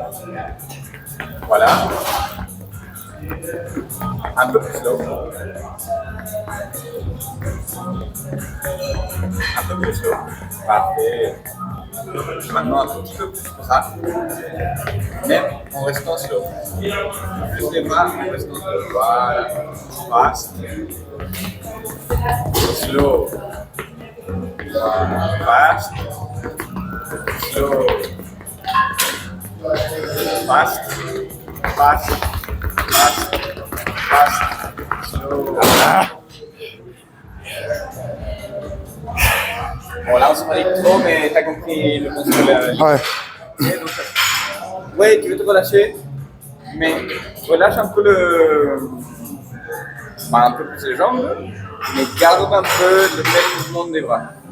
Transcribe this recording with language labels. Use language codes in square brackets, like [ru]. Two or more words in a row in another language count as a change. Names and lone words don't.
[fr] Voilà. Un peu plus slow. Un peu plus slow. Parfait. Maintenant un petit peu plus que ça. Mais en restant slow. Plus les bras en restant slow. Voilà. [en] Fast. Slow. Fast. Slow. Fast, fast, fast, fast, slow. [fr] Bon, là, on se dit trop, mais t'as compris le concept. Ouais. Ok, donc, ouais, tu veux te relâcher, mais relâche un peu un peu plus les jambes, mais garde un peu le même mouvement des bras.